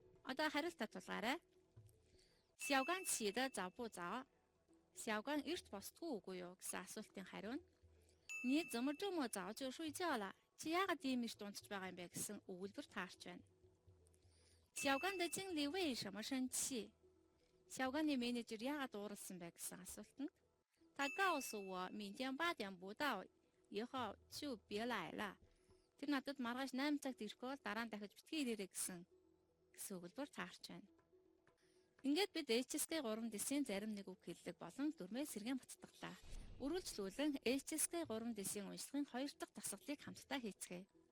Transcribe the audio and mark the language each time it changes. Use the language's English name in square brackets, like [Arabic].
[Mongolian] Одоо хариултад тулгаарай. [Chinese] 小关起得早不早? [Mongolian] 小关 эрт босдгүй үгүй юу гэсэн асуултын хариу нь [Chinese] 你怎么这么早就睡觉了? [Mongolian] Чи яагаад ийм эрт унтж байгаа юм бэ гэсэн өгүүлбэр таарч байна. [Chinese] 小关的经理为什么生气?小关-ны [Mongolian] менежер яагаад ууралсан бэ гэсэн асуулт нь [Chinese] 他告诉我明天8点不到以后就别来了. [Mongolian] Тэр надад маргааш 8 цагт ирэхгүй бол дараа нь дахиж битгий ирээрэй гэсэн өгүүлбэр таарч байна. Ингээд бид HSK 3 дэсийн зарим нэг үг хэллэг болон дүрмээ сэргээн буцтаглаа. Үргэлжлүүлэн HSK 3 дэсийн уншлагын 2 дахь дасгалыг хамтдаа хийцгээе.